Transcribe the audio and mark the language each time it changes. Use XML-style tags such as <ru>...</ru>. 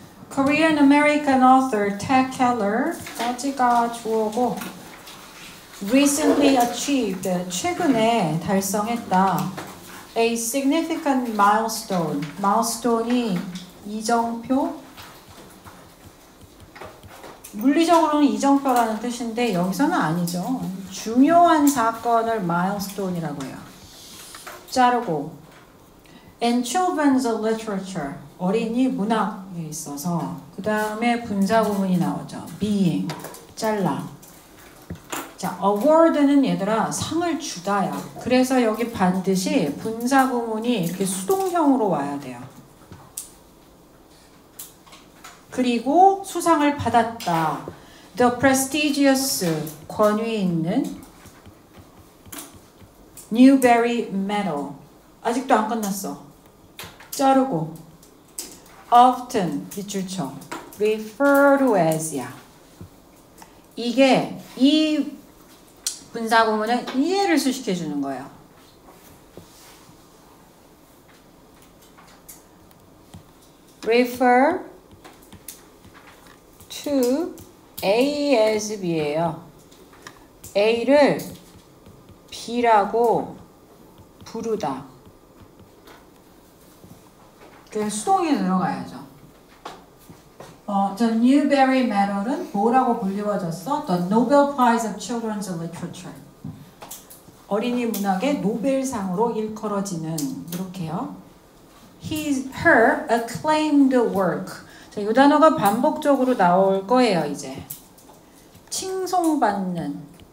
<en>Korean American author Ted Keller,</en> <ko>까지가 주어고</ko> <en>recently achieved,</en> <ko>최근에 달성했다.</ko> <en>A significant milestone, milestone이 이정표,</en> <ko>물리적으로는 이정표라는 뜻인데 여기서는 아니죠. 중요한 사건을 milestone이라고 해요. 자르고 and children's literature 어린이 문학에 있어서 그 다음에 분사구문이 나오죠. being 잘라. 자, award는 얘들아 상을 주다야. 그래서 여기 반드시 분사구문이 이렇게 수동형으로 와야 돼요. 그리고 수상을 받았다.</ko> <en>The prestigious</en> <ko>권위 있는 Newbery Medal 아직도 안 끝났어. 자르고 often 밑줄 쳐. refer to as야. 이게 이 분사구문은 이해를 수식해 주는 거예요. refer to A as B예요. A를 B라고 부르다. 그래서 수동이 들어가야죠. The Newbery Medal은 뭐라고 불리워졌어?</ko> <en>The Nobel Prize of Children's Literature.</en> <ko>어린이 문학의 노벨상으로 일컬어지는 이렇게요.</ko> <en>Her acclaimed work.</en> <ko>자, 이 단어가 반복적으로 나올 거예요, 이제. 칭송받는.</ko>